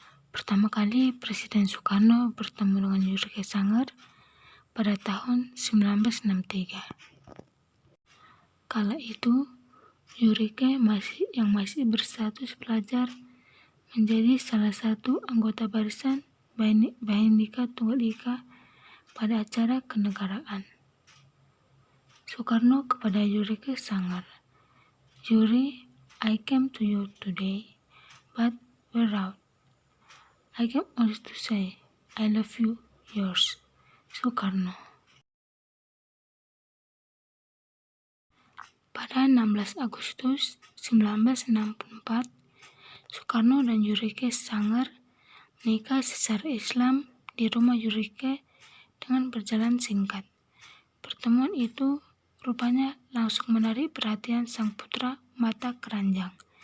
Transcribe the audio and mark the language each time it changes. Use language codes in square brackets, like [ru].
[id] Pertama kali Presiden Soekarno bertemu dengan Yurike Sanggar pada tahun 1963. Kala itu, Yurike masih berstatus pelajar menjadi salah satu anggota barisan Bhinneka Tunggal Ika pada acara kenegaraan. [en] Soekarno kepada Yurike Sanggar, Yuri, I came to you today, but we're out. I came only to say, I love you, yours, Soekarno. [id] Pada 16 Agustus 1964, Soekarno dan Yurike Sanggar menikah secara Islam di rumah Yurike dengan berjalan singkat. Pertemuan itu rupanya langsung menarik perhatian sang putra mata keranjang.